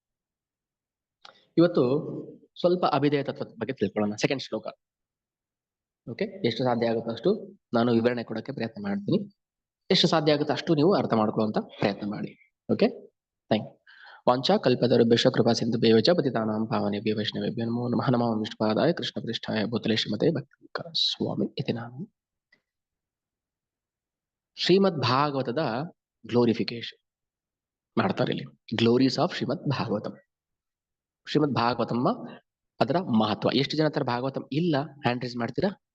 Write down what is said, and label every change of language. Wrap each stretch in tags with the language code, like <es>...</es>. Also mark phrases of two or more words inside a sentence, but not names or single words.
<kn>ಇವತ್ತು ಸ್ವಲ್ಪ ಅಭಿಧೇಯ ತತ್ವದ ಬಗ್ಗೆ ತಿಳ್ಕೊಳ್ಳೋಣ. ಸೆಕೆಂಡ್ ಶ್ಲೋಕ. ಓಕೆ, ಎಷ್ಟು ಸಾಧ್ಯ ಆಗುತ್ತೋ ಅಷ್ಟು ನಾನು ವಿವರಣೆ ಕೊಡೋಕ್ಕೆ ಪ್ರಯತ್ನ ಮಾಡ್ತೀನಿ. ಎಷ್ಟು ಸಾಧ್ಯ ಆಗುತ್ತೋ ಅಷ್ಟು ನೀವು ಅರ್ಥ ಮಾಡ್ಕೊಳ್ಳುವಂತ ಪ್ರಯತ್ನ ಮಾಡಿ.</kn> <en>okay, thank you.</en> <sa>ವಾಂಚಾ ಕಲ್ಪತರುಭ್ಯಶ್ಚ ಕೃಪಾ ಸಿಂಧುಭ್ಯೋ ಚ ಪತಿತಾನಾಂ ಪಾವನೇಭ್ಯೋ ವೈಷ್ಣವೇಭ್ಯೋ ನಮೋ ನಮಃ. ನಮೋ ವಿಷ್ಣುಪಾದಾಯ ಕೃಷ್ಣಪ್ರೇಷ್ಠಾಯ ಭೂತಲೆ ಶ್ರೀಮತೆ ಭಕ್ತಿವೇದಾಂತ ಸ್ವಾಮಿ ಇತಿ ನಾನು.</sa> <kn>ಶ್ರೀಮದ್ ಭಾಗವತದ ಗ್ಲೋರಿಫಿಕೇಶನ್ ಮಾಡ್ತಾರೆ ಇಲ್ಲಿ.</kn> <en>glories of</en> <kn>ಶ್ರೀಮದ್ ಭಾಗವತಂ. ಶ್ರೀಮದ್ ಭಾಗವತಮ್ಮ ಅದರ ಮಹತ್ವ. ಎಷ್ಟು ಜನ ತರ ಭಾಗವತಂ ಇಲ್ಲ</kn> <en>hand raise</en> <kn>ಮಾಡ್ತೀರಾ?</kn>